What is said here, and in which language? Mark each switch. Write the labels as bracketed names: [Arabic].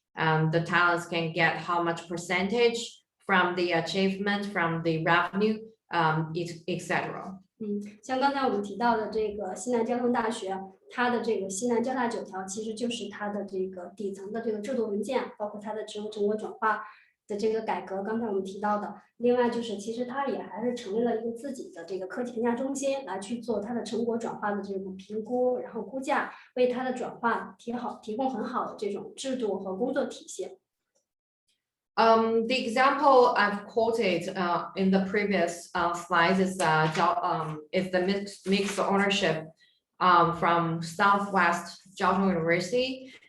[English] The talents can get how much percentage from the achievement, from the revenue, etc. [Chinese] 像刚才我们提到的这个西南交通大学，它的这个西南交大9条，其实就是它的这个底层的这个制度文件，包括它的职务成果转化的这个改革，刚才我们提到的。另外就是，其实它也还是成立了一个自己的这个科技评价中心，来去做它的成果转化的这种评估，然后估价，为它的转化提供很好的这种制度和工作体系。 [English] The example I've quoted in the previous slides is the mixed ownership from Southwest Jiao Tong University.